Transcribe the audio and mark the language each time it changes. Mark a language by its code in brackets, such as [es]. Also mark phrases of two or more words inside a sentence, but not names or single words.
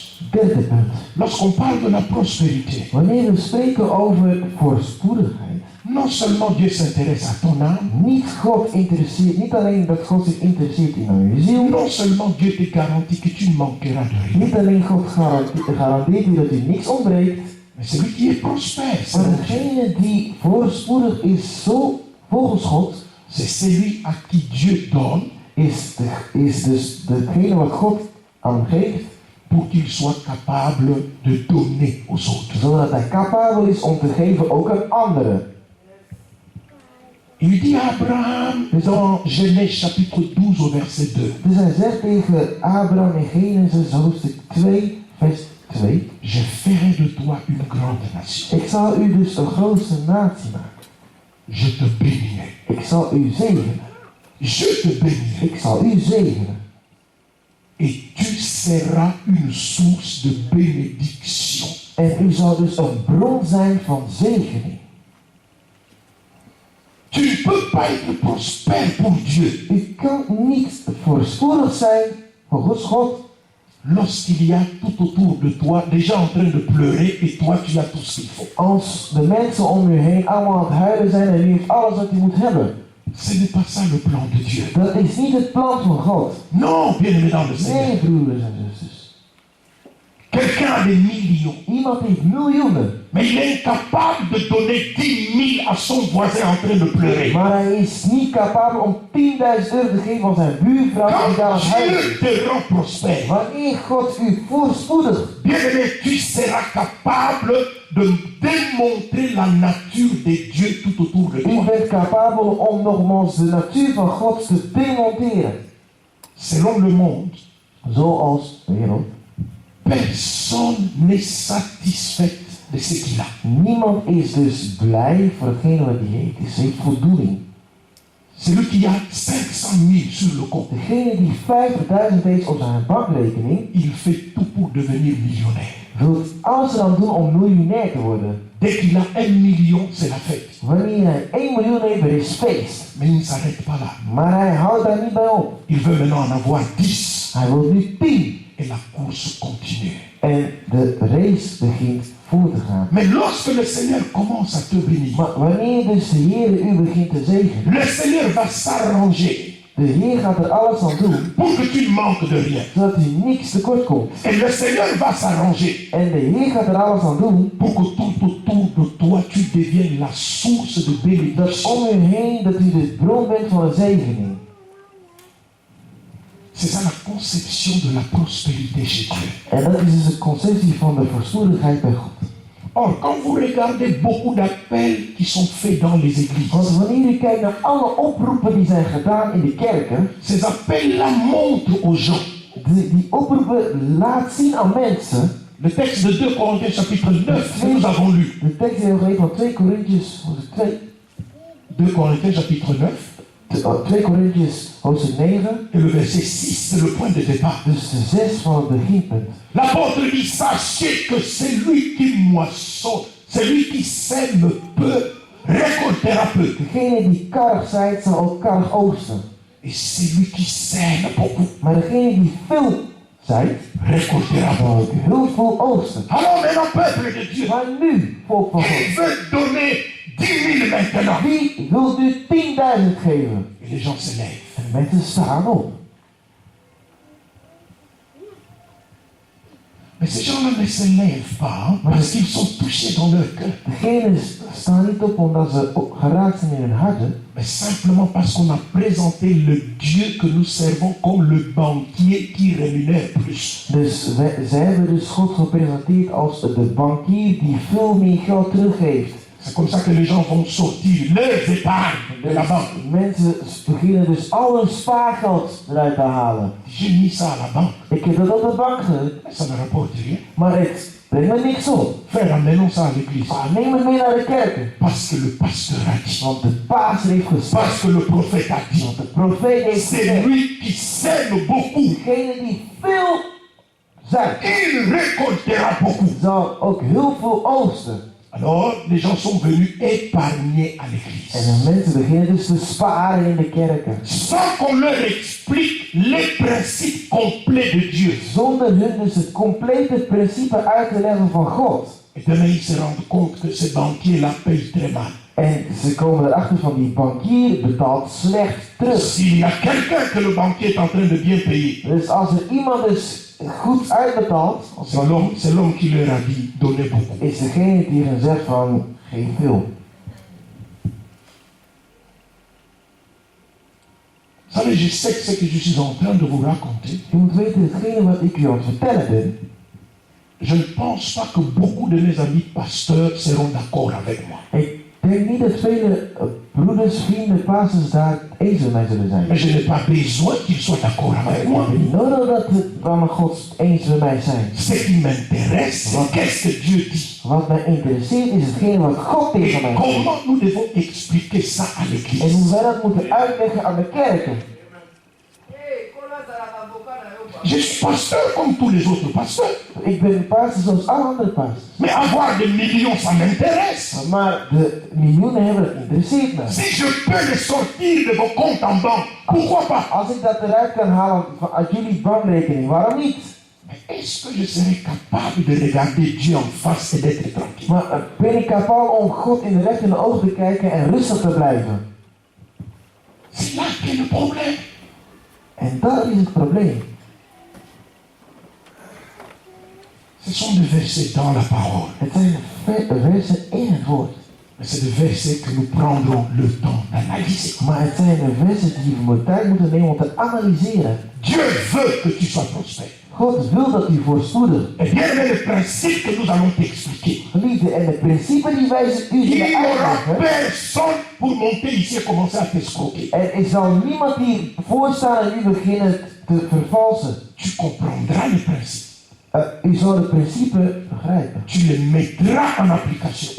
[nl] Derde punt. [fr] lorsqu'on parle de la prospérité, [nl] Wanneer we spreken over voorspoedigheid, [fr] non seulement Dieu s'intéresse à ton âme, [nl] niet God interesseert, niet alleen dat God zich interesseert in uw ziel, [fr] non seulement Dieu te garantit que tu ne manqueras de rien, [nl] niet alleen God garandeert u dat u niks ontbreekt, [fr] mais celui qui est prospère, c'est [nl] maar [fr] donc Dieu. [nl] degene die voorspoedig is, zo volgens God, [fr] C'est celui à qui Dieu donne [nl] is dus degene wat God aan hem geeft, [fr] pour qu'il soit capable de donner aux autres. [nl] zodat hij capabel is om te geven ook aan anderen. [fr] Il dit à Abraham dans Genèse chapitre 12 au verset 2, [nl] Dus hij zegt tegen Abraham in Genesis hoofdstuk 2, vers 2, [fr] je ferai de toi une grande nation. [nl] ik zal u dus een grootste natie maken. [fr] Je te bénirai. [nl] Ik zal u zegenen. [fr] Je te bénirai. [nl] Ik zal u zegenen. [fr] Et tu seras une source de bénédiction. [nl] En u zal dus een bron zijn van zegening. [fr] Tu ne peux pas être prospère pour Dieu [nl] U kan niet voorspoedig zijn volgens God [fr] lorsqu'il y a tout autour de toi déjà en train de pleurer et toi tu as tout ce qu'il faut. [nl] als de mensen om u heen allemaal aan het huilen zijn en u heeft alles wat u moet hebben. [fr] Ce n'est pas ça le plan de Dieu. [nl] Dat is niet het plan van God. [fr] Non, bien-aimés dans le Seigneur. [nl] Nee, broeders en zusters. [fr] Quelqu'un a des millions, [nl] Iemand heeft miljoenen, [fr] mais il est incapable de donner 10 000 à son voisin en train de pleurer. [nl] maar hij is niet capabel om 10.000 euro te geven aan zijn buurvrouw die daar aan [fr] Quand [nl] het huilen is. [fr] Dieu te rend prospère, [nl] Wanneer God u voorspoedig, [fr] bien-aimé, tu seras capable de démontrer la nature de Dieu tout autour de [nl] u [fr] toi. [nl] bent capabel om nogmaals de natuur van God te demonteren. [fr] Selon le monde, [nl] Zoals de wereld. [fr] personne n'est satisfait de ce qu'il a. [nl] Niemand is dus blij voor hetgene wat hij heeft. Hij heeft voldoening. [fr] Celui qui a 500 000 sur le compte, [nl] Degene die 50.000 heeft op zijn bankrekening, [fr] il fait tout pour devenir millionnaire. [nl] wil alles eraan doen om miljonair te worden. [fr] Dès qu'il a 1 million, c'est la fête. [nl] Wanneer hij 1 miljoen heeft, er is feest. [fr] Mais il ne s'arrête pas là. [nl] Maar hij houdt daar niet bij op. [fr] Il veut maintenant en avoir 10. [nl] Hij wil nu 10. [fr] Et la course continue. [nl] En de race begint voor te gaan. [fr] Mais lorsque le Seigneur commence à te bénir, [nl] Maar wanneer dus de Heer u begint te zegenen, [fr] le Seigneur va s'arranger [nl] de Heer gaat er alles aan doen, [fr] pour que tu ne manques de rien. [nl] zodat u niks tekort komt. [fr] Et le Seigneur va s'arranger [nl] En de Heer gaat er alles aan doen, [fr] pour que tout autour de toi, tu deviennes la source de [nl] dat [fr] bénédiction. [nl] om u heen, dat u de bron bent van een zegening. [fr] C'est ça la conception de la prospérité chez Dieu. [nl] En dat is dus de conceptie van de voorspoedigheid bij God. [fr] Or, quand vous regardez beaucoup d'appels qui sont faits dans les églises, [nl] Want wanneer u kijkt naar alle oproepen die zijn gedaan in de kerken, [fr] ces appels-là montrent aux gens. [nl] die oproepen laat zien aan mensen. [fr] Le texte de 2 Corinthiens chapitre 9 que nous avons lu. [nl] De tekst die we geven van 2 Korintiërs hoofdstuk 2. [fr] 2 Corinthiens chapitre 9 [nl] 2 Korintiërs hoofdstuk 9. [fr] et le verset 6, c'est le point de départ. [nl] Dus de 6 van het beginpunt. [fr] L'apôtre dit, sachez que celui qui moissonne, celui qui sème peu, récoltera peu. [nl] Degene die karig zaait, zal ook karig oogsten. [fr] Et celui qui sème beaucoup, [nl] Maar degene die veel zaait, [fr] récoltera [nl] zal [fr] peu. [nl] ook heel veel oogsten. [fr] Alors maintenant, peuple de Dieu, [nl] Maar nu, volk van [fr] qui [nl] God, [fr] veut donner 10 000 maintenant? [nl] wie wil nu 10.000 geven? [fr] Et les gens se lèvent. [nl] En de mensen staan op. [fr] Mais ces gens-là ne se lèvent pas hein, parce qu'ils sont touchés dans leur cœur, [nl] Degenen staan niet op omdat ze geraakt zijn in hun harten, [fr] mais simplement parce qu'on a présenté le Dieu que nous servons comme le banquier qui rémunère plus. [nl] dus zij hebben dus God gepresenteerd als de bankier die veel meer geld teruggeeft. [fr] C'est comme ça que les gens vont sortir leurs épargnes de la banque. [nl] Mensen beginnen dus al hun spaargeld eruit te halen. [fr] J'ai mis ça à la banque, [nl] Ik heb dat op de bank gezet, [fr] ça ne rapporte rien. [nl] maar het brengt me niks op. [fr] Frère, amenons ça à l'église. [nl] Maar neem het mee naar de kerken. [fr] Parce que le pasteur a dit. [nl] Want de pastor heeft gezegd. [fr] Parce que le prophète a dit. [nl] Want de profeet heeft [fr] C'est [nl] gezegd. [fr] lui qui sème beaucoup. [nl] Degene die veel zaait, [fr] Il récoltera beaucoup. [nl] zal ook heel veel oogsten. [fr] Alors, les gens sont venus épargner à l'église. [nl] En de mensen beginnen dus te sparen in de kerken. [fr] Sans qu'on leur explique les principes complets de Dieu. [nl] Zonder hun dus het complete principe uit te leggen van God. [fr] Et demain, ils se rendent compte que ce banquier-là paye très mal. [nl] En ze komen erachter van die bankier betaalt slecht terug. [fr] S'il y a quelqu'un que le banquier est en train de bien payer, [nl] Dus als er iemand dus goed uitbetaalt, [fr] c'est l'homme qui leur a dit donnez beaucoup. [nl] is degene die hen zegt van geef veel. [fr] Vous savez, je sais que ce que je suis en train de vous raconter, [nl] Je moet weten, hetgene wat ik u aan het vertellen ben, [fr] je ne pense pas que beaucoup de mes amis pasteurs seront d'accord avec moi. [nl] ik denk niet dat vele broeders, vrienden, pastors daar eens met mij zullen zijn. [fr] Mais je n'ai pas besoin qu'ils soient d'accord avec [nl] Ik [fr] moi. [nl] heb niet nodig dat het van God eens met mij zijn. [fr] Ce qui m'intéresse, c'est qu'est-ce que Dieu dit. [nl] Wat mij interesseert is hetgene wat God [fr] Et [nl] tegen mij zegt. [fr] comment nous devons expliquer ça à [nl] En [fr] l'église. [nl] hoe wij dat moeten uitleggen aan de kerken. [fr] Je suis pasteur comme tous les autres pasteurs. [nl] Ik ben pastor zoals alle andere pastors. [fr] Mais avoir des millions, ça m'intéresse. [nl] Maar de miljoenen hebben, dat interesseert me. [fr] Si je peux les sortir de vos comptes en banque, pourquoi pas? [nl] Als ik dat eruit kan halen uit jullie bankrekening, waarom niet? [fr] Mais est-ce que je serai capable de regarder Dieu en face et d'être tranquille? [nl] Maar ben ik capabel om God in de recht in de ogen te kijken en rustig te blijven? [fr] C'est là qu'est le problème. [nl] En dat is het probleem. [fr] Ce sont des versets dans la parole. [nl] Het zijn versen in het woord. [fr] Mais c'est des versets que nous prendrons le temps d'analyser. [nl] Maar het zijn de versen die we tijd moeten nemen om te analyseren. [fr] Dieu veut que tu sois prospère. [nl] God wil dat u voorspoedig. [fr] Et bien, mais le principe que nous allons t'expliquer. [nl] Geliefde, en de principe die wij u [fr] Il [nl] zullen [fr] n'y aura [nl] uitleggen. [fr] personne pour monter ici et commencer à t'escroquer. [nl] Er zal niemand hier voorstaan en u beginnen te vervalsen. [fr] Tu comprendras les principes. [nl] U zal het principe begrijpen. [fr] Tu les mettras en application.